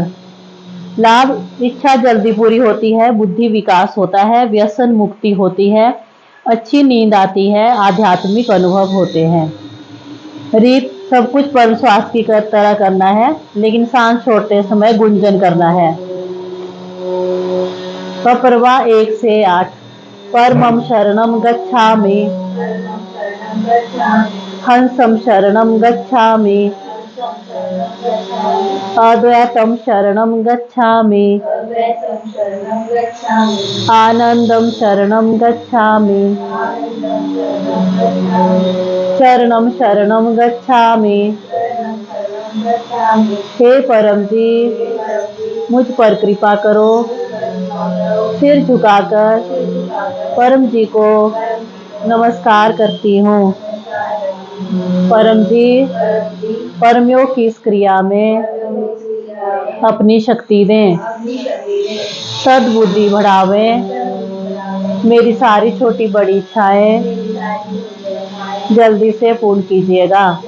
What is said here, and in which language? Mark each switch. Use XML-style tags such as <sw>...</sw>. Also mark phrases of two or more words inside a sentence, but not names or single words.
<hi>लाभ, इच्छा जल्दी पूरी होती है, बुद्धि विकास होता है, व्यसन मुक्ति होती है, अच्छी नींद आती है, आध्यात्मिक अनुभव होते हैं। रीत, सब कुछ परम श्वास की तरह करना है, लेकिन सांस छोड़ते समय गुंजन करना है। पपरवा 1 से 8,</hi> <sa>परमं शरणं गच्छामि, हंसं शरणं गच्छामि, अद्वैतं शरणं गच्छामि, आनंदं शरणं गच्छामि, शरणं शरणं गच्छामि।</sa> <hi>हे परम जी मुझ पर कृपा करो, सिर झुकाकर परम जी को नमस्कार करती हूँ। परम जी परमयोग की इस क्रिया में अपनी शक्ति दें, सद्बुद्धि बढ़ावें, मेरी सारी छोटी बड़ी इच्छाएं जल्दी से पूर्ण कीजिएगा।</hi>